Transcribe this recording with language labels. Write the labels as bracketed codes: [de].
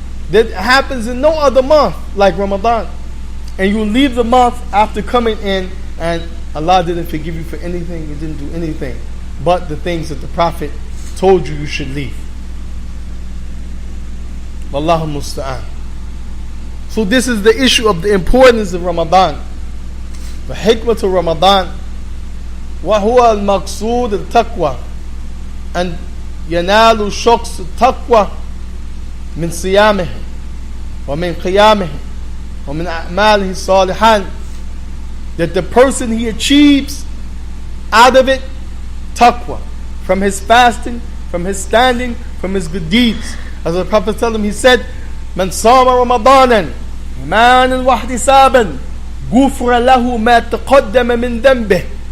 [en] That happens in no other month like Ramadan. And you leave the month after coming in, and Allah didn't forgive you for anything. You didn't do anything but the things that the Prophet told you should leave. Wallahu musta'an. So this is the issue of the importance of Ramadan. The hikmah to Ramadan. [ar] وهو المقصود التقوى أن ينال الشخص التقوى من صيامه ومن قيامه ومن أعماله الصالحان. [en] That the person, he achieves out of it taqwa, from his fasting, from his standing, from his good deeds. As the Prophet told him, he said, [ar] من صام رمضانا إيمانا واحتسابا غفر له ما تقدم من ذنبه.